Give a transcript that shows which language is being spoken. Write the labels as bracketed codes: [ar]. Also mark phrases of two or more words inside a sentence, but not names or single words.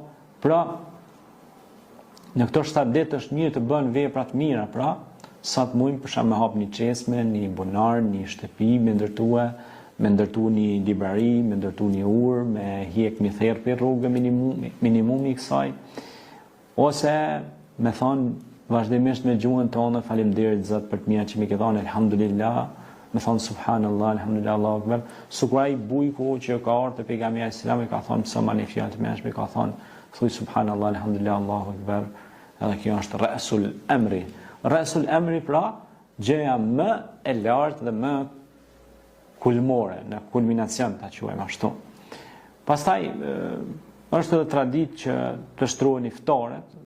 [sq] Pra në këto 7 ditë është mirë të bën vepra të mira, pra sa të mujmë për shkak me hap një çesme, një bunar, një shtëpi, me ndërtu një librari, me ndërtu një urë, me hjek një therpë rrugë minimumi i kësaj, ose me thonë vazhdimisht me gjuhën tonë, faleminderit Zot për të mira që më ke dhënë, elhamdulillah, me thonë [ar] سبحان الله، الحمد لله، الله أكبر. [sq] Sikur ai bujku që ka ardhur te pejgamberi [ar] صلى الله عليه وسلم, [sq] ka thonë sa mani fjalë të mëshme, ka thonë thuaj [ar] سبحان الله، الحمد لله، الله أكبر. [sq] Edhe kjo është [ar] رأس الأمر. رأس الأمر [sq] pra gjëja më e lartë dhe më kulmore, në kulminacion ta quajmë ashtu. Pastaj është edhe traditë që të shtrohen iftaret,